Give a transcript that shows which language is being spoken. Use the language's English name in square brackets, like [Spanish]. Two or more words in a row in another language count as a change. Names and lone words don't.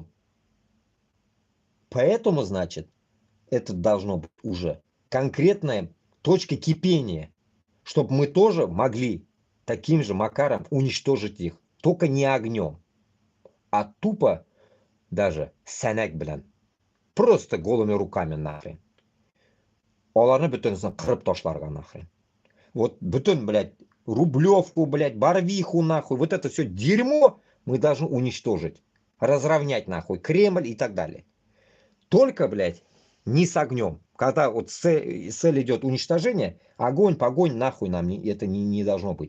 [Russian] Поэтому, значит, это должно быть уже конкретная точка кипения, чтобы мы тоже могли таким же макаром уничтожить их, только не огнем. а тупо даже [Tatar] сәнәк белән. [Russian] Просто голыми руками нахрен. [Tatar] Оларны бөтенесен кырып ташларга нахрен. [Russian] Вот бөтен, блядь, Рублевку, блядь, Барвиху, нахуй, вот это все дерьмо мы должны уничтожить. Разровнять, нахуй, Кремль и так далее. Только, блядь, не с огнем. Когда вот цель идет уничтожение, огонь, погонь, нахуй нам это не должно быть.